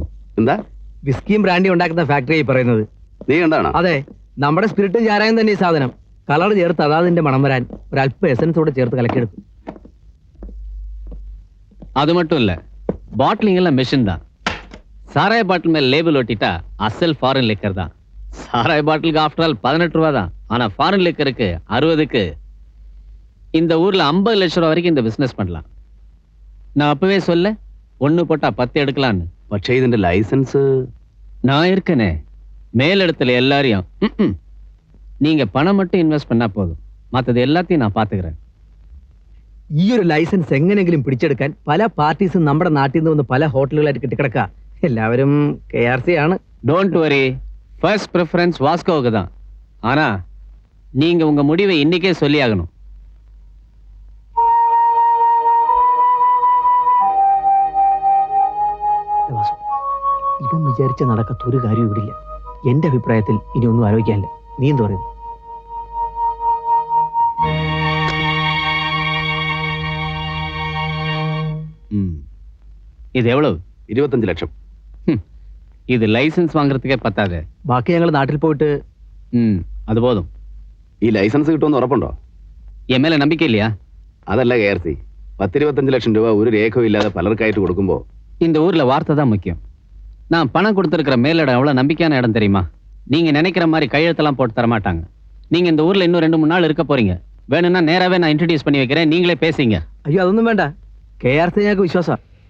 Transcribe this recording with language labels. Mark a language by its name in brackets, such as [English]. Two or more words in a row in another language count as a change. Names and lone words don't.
[Malayalam] എന്താ? വിസ്കിയും ബ്രാൻഡി ഉണ്ടാക്കുന്ന ഫാക്ടറിയായി പറയുന്നത്. നീ കണ്ടാണോ? അതെ, നമ്മുടെ സ്പിരിറ്റും ചാരായം തന്നെ ഈ സാധനം. കളർ ചേർത്ത് അതാതിന്റെ മണം വരാൻ ഒരല്പം എസൻസോടെ ചേർത്ത് കലക്കിയെടുക്കും. [Tamil] அது மட்டும் இல்ல, பாட்டிலிங் எல்லாம் மெஷின் தான். சாராய பாட்டில் மேல லேபிள் ஒட்டிட்டா அசல் [English] foreign liquor [Tamil] தான். சாராய பாட்டிலுக்கு [English] after all [Tamil] 18 ரூபா தான். ஆனா [English] foreign liquor [Tamil] 60க்கு இந்த ஊர்ல 50 லட்சம் ரூபா வரைக்கும் இந்த பிசினஸ் பண்ணலாம். நான் அப்பவே சொல்ல 1 போட்டா 10 எடுக்கலான்னு. [Malayalam] പക്ഷേ ഇതിന്റെ ലൈസൻസ് [Tamil] நான் இருக்கனே மேலிடத்துல எல்லாரையும் நீங்க பணம் மட்டும் இன்வெஸ்ட் பண்ணா போதும், மற்றது எல்லாத்தையும் நான் பாத்துக்கிறேன். [Malayalam] ഈ ഒരു ലൈസൻസ് എങ്ങനെങ്കിലും പിടിച്ചെടുക്കാൻ പല പാർട്ടീസും നമ്മുടെ നാട്ടിൽ നിന്ന് വന്ന് പല ഹോട്ടലുകളായിട്ട് കിട്ടിക്കിടക്കുക. എല്ലാവരും KRC ആണ്. [English] Don't worry, first preference [Tamil] வாஸ்கோவுக்கு தான். ஆனா நீங்க உங்க முடிவை இன்னைக்கே சொல்லி ஆகணும். [Malayalam] ഇവൻ വിചാരിച്ച നടക്കാത്ത ഒരു കാര്യം ഇവിടില്ല. എന്റെ അഭിപ്രായത്തിൽ ഇനി ഒന്നും ആലോചിക്കാനില്ല. നീ എന്ത് പറയുന്നു? [Tamil] இது எவ்வளவு? [Malayalam] 25 ലക്ഷം. [Tamil] இது லைசன்ஸ் வாங்குறதுக்கே பத்தாது. [Malayalam] ബാക്കി ഞങ്ങൾ നാട്ടിൽ പോയിട്ട് [Tamil] அது போதும். [Malayalam] ഈ ലൈസൻസ് കിട്ടുമെന്ന് ഉറപ്പുണ്ടോ? [Tamil] என் மேல நம்பிக்கை இல்லையா? [Malayalam] അതല്ല KRC, 10-25 ലക്ഷം രൂപ ഒരു രേഖയും ഇല്ലാതെ പലർക്കായിട്ട് കൊടുക്കുമ്പോ [Tamil] இந்த ஊர்ல வார்த்தை தான் முக்கியம். நான் பணம் கொடுத்துருக்கிற மேலிடம் எவ்வளவு நம்பிக்கையான இடம் தெரியுமா? நீங்க நினைக்கிற மாதிரி கையெழுத்தெல்லாம் போட்டு தர மாட்டாங்க. நீங்க இந்த ஊர்ல இன்னும் 2-3 நாள் இருக்க போறீங்க. வேணும்னா நேராவே நான் இன்ட்ரடியூஸ் பண்ணி வைக்கிறேன், நீங்களே பேசிங்க. [Malayalam] അയ്യോ അതൊന്നും വേണ്ട. KRC ഞങ്ങൾക്ക് വിശ്വാസം.